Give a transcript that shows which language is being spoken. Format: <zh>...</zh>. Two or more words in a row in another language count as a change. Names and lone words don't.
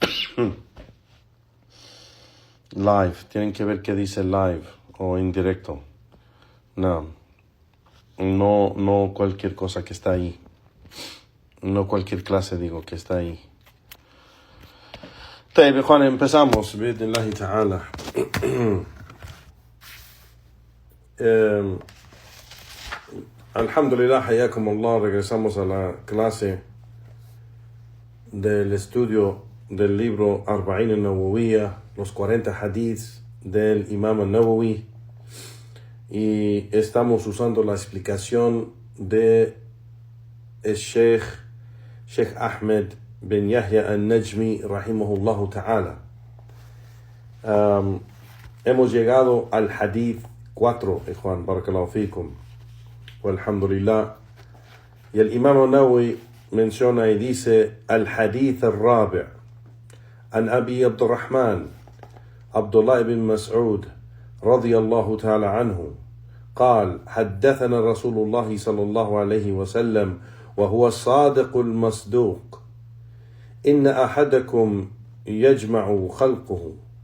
<es>Live. Tienen que ver qué dice live o en directo. No cualquier cosa que está ahí. No cualquier clase, digo, que está ahí. Juan, empezamos.</es> <ar>بإذن الله تعالى. الحمد لله حياكم الله.</ar> <es>Regresamos a la clase del estudio del libro Arba'in al-Nawawiyya, los 40 hadiths del Imam al-Nawawi, y estamos usando la explicación de el Sheikh Ahmed bin Yahya al-Najmi</es> <ar>رحمه الله تعالى.</ar> <es>Hemos llegado al hadith 4, ikhwan,</es> <ar>بارك الله فيكم,</ar> <es>walhamdulillah, y el Imam al-Nawawi menciona y dice:</es> <ar>الحديث الرابع عن أبي عبد الرحمن عبد الله بن مسعود رضي الله تعالى عنه قال حدثنا رسول الله صلى الله عليه وسلم وهو الصادق المصدوق إن أحدكم يجمع خلقه</ar>